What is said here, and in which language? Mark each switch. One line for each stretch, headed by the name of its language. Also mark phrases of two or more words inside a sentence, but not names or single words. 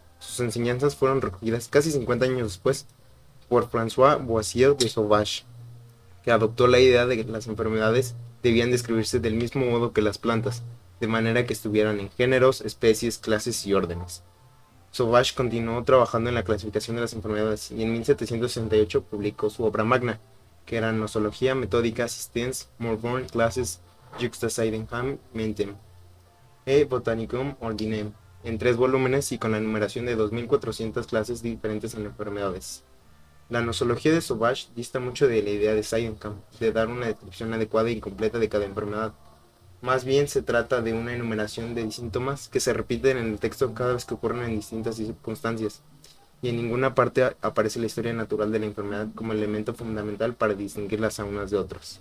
Spanish: Sus enseñanzas fueron recogidas casi 50 años después por François Boissier de Sauvage, que adoptó la idea de que las enfermedades debían describirse del mismo modo que las plantas, de manera que estuvieran en géneros, especies, clases y órdenes. Sauvage continuó trabajando en la clasificación de las enfermedades y en 1768 publicó su obra magna, que era Nosología Méthodica Assistens Morborn Classes Juxta Sydenham Mentem e Botanicum Ordinem, en 3 volúmenes y con la numeración de 2400 clases diferentes en enfermedades. La nosología de Sauvage dista mucho de la idea de Sydenham de dar una descripción adecuada y completa de cada enfermedad. Más bien se trata de una enumeración de síntomas que se repiten en el texto cada vez que ocurren en distintas circunstancias, y en ninguna parte aparece la historia natural de la enfermedad como elemento fundamental para distinguirlas a unas de otras.